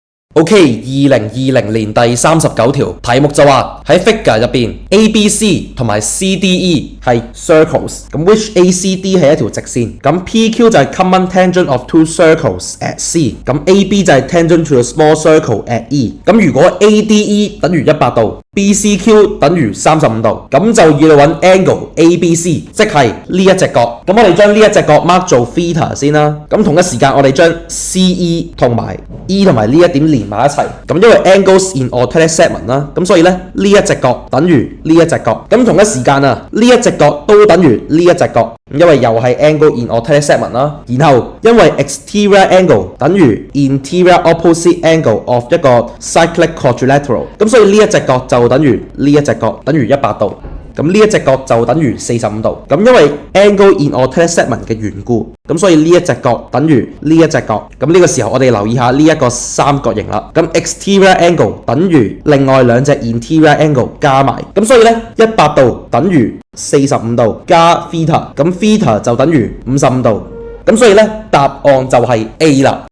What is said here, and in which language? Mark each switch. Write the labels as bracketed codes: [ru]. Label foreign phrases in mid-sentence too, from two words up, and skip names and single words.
[yue] OK， 2020年第39條題目就話喺 figure 入邊 ABC 同埋 CDE 係 circles， 咁 which ACD 係一條直線，咁 PQ 就係 [en] common tangent of two circles at C， [yue] 咁 AB 就係 [en] tangent to a small circle at E， [yue] 咁如果 ADE 等於100度，BCQ 等於35度，咁就要揾 angle ABC， 即係呢一隻角。咁我哋將呢一隻角 mark 做 theta 先啦。咁同一時間我哋將 CE 同埋 E 同埋呢一點連埋一齊。咁因為 [en] angles in alternate segment [yue] 啦，咁所以咧呢一隻角等於呢一隻角。咁同一時間啊，呢一隻角都等於呢一隻角。因為又係 [en] angle in alternate segment [yue] 啦，然後因為 [en] exterior angle [yue] 等於 [en] interior opposite angle of [yue] 一個 [en] cyclic quadrilateral， [yue] 咁所以呢一隻角就等於呢一隻角等於100度，咁呢一隻角就等於45度，咁因為 [en] angle in alternate segment [yue] 嘅緣故，咁所以呢一隻角等於呢一隻角，咁呢個時候我哋留意下呢一個三角形啦，咁 [en] exterior angle [yue] 等於另外兩隻 [en] interior angle [yue] 加埋，咁所以呢100度等於45度加 theta， 咁 theta 就等於55度，咁所以呢答案就係 A 啦。